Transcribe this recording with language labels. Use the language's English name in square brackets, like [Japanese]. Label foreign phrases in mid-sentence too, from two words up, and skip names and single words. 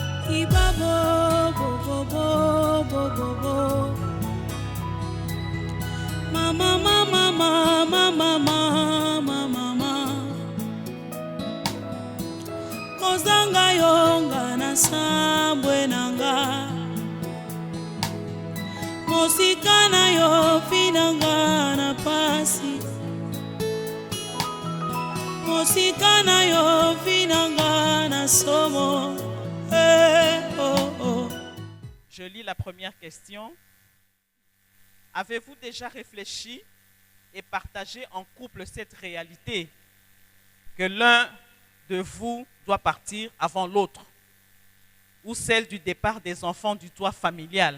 [Lingala] Ibabo, bo, bo, bo, bo, bo, bo. Mama, mama, mama, mama, mama. Kozanga yonga na sambwe nanga. Mosika na yo finanga na pasi. Mosika na yo finanga na somo. Oh, oh. [French] Je lis la première question. Avez-vous déjà réfléchi et partagé en couple cette réalité que l'un de vous doit partir avant l'autre, ou celle du départ des enfants du toit familial?